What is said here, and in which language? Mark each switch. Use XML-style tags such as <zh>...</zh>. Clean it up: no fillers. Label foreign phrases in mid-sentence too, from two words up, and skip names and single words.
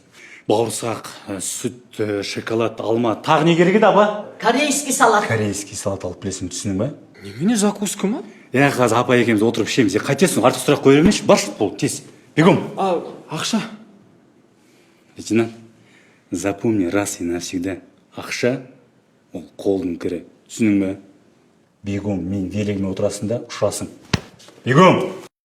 <kk>Бауырсақ, сүт, шоколад, алма. Тағы не керек еді, апа?</kk> <ru>Корейский салат. Корейский салат</ru> <kk>алып білесің, түсінің ба? Неге закуска ма? Қазір апа екеуміз отырып ішеміз. Қайтесің, артық сұрақ қоя бермеші. Бар шыт бол, тез. Бегом. Ақша?</kk> <ru>Лейтенант, запомни раз и навсегда.</ru> <kk>Ақша – ол қолдың кірі. Түсінің ба? Бегом, мен велигіме отырасың да ұшырасың. Бегом!</kk>